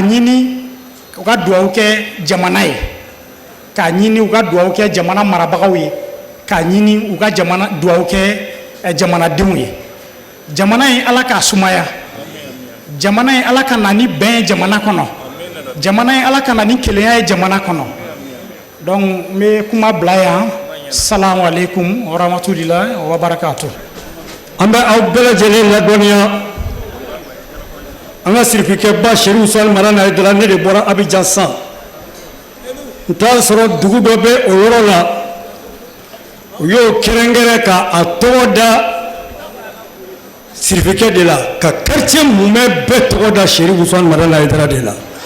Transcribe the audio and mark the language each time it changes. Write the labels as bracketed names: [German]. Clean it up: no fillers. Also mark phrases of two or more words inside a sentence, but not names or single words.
[Bambara] ɲini u ka dugawu kɛ jamana ye k'a ɲini u ka dugawu kɛ jamana marabagaw ye k'a ɲini u ka dugawu kɛ jamanadenw ye jamana ye ala k'a sumaya jamana ye ala ka na ni bɛn ye jamana kɔnɔ jamana ye ala ka na ni kelenya ye jamana kɔnɔ donc n bɛ kuma bila yan [Arabic] السلام عليكم ورحمة الله وبركاته. [Bambara] An bɛ aw bɛɛ lajɛlen ladɔnniya an ka sirifikɛba Sherif Ousmane Madan Haidara ne de bɔra Abidjan sisan n t'a sɔrɔ dugu dɔ bɛ o yɔrɔ la u y'o kɛrɛnkɛrɛn k'a tɔgɔ da sirifikɛ de la ka quartier mumɛ bɛɛ tɔgɔ da Sherif Ousmane Madan Haidara de la